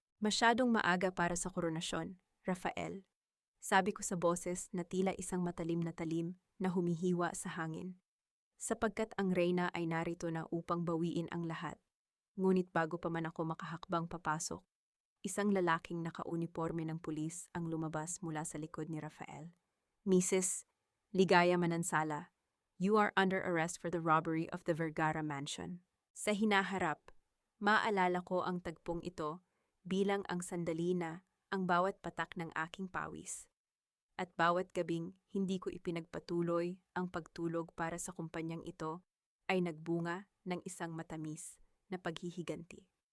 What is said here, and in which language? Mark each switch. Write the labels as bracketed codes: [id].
[tl] Masyadong maaga para sa koronasyon, Rafael. Sabi ko sa boses na tila isang matalim na talim na humihiwa sa hangin. Sapagkat ang reyna ay narito na upang bawiin ang lahat. Ngunit bago pa man ako makahakbang papasok, isang lalaking nakauniporme ng pulis ang lumabas mula sa likod ni Rafael. [en] Mrs. Ligaya Manansala, you are under arrest for the robbery of the Vergara Mansion. [tl] Sa hinaharap, maalala ko ang tagpong ito bilang ang sandali na ang bawat patak ng aking pawis. At bawat gabing hindi ko ipinagpatuloy ang pagtulog para sa kumpanyang ito ay nagbunga ng isang matamis na paghihiganti.